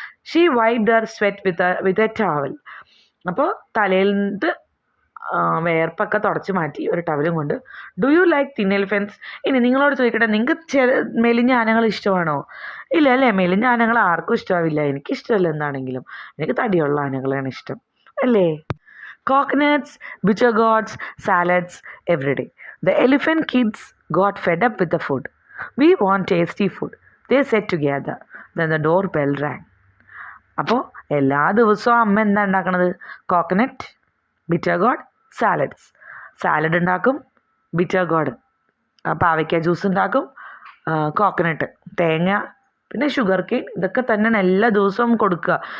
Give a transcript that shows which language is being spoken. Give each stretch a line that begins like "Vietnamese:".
English: She wiped her sweat with a towel.
Malayalam: അപ്പോൾ തലയിൽ നിന്ന് വേർപ്പൊക്കെ തുടച്ച് മാറ്റി ഒരു ടവലും കൊണ്ട്.
English: Do you like thin elephants.
Malayalam: ഇനി നിങ്ങളോട് ചോദിക്കട്ടെ, നിങ്ങൾക്ക് മെലിഞ്ഞ ആനകൾ ഇഷ്ടമാണോ? ഇല്ല അല്ലേ? മെലിഞ്ഞ ആനകൾ ആർക്കും ഇഷ്ടമാവില്ല. എനിക്കിഷ്ടമല്ല എന്താണെങ്കിലും. എനിക്ക് തടിയുള്ള ആനകളാണ് ഇഷ്ടം അല്ലേ?
English: Coconuts, bitter gourds, salads every day. The elephant kids got fed up with the food. We want tasty food, they said together. Then the doorbell rang.
Malayalam: അപ്പോൾ എല്ലാ ദിവസവും അമ്മ എന്താ ഉണ്ടാക്കണത്? കോക്കനട്ട്, ബിറ്റർ ഗോഡ്, സാലഡ് ഉണ്ടാക്കും, ബിറ്റർ ഗോഡ് പാവയ്ക്ക juice ഉണ്ടാക്കും, coconut തേങ്ങ, പിന്നെ ഷുഗർ കെയിൻ, ഇതൊക്കെ തന്നെയാണ് എല്ലാ ദിവസവും കൊടുക്കുക.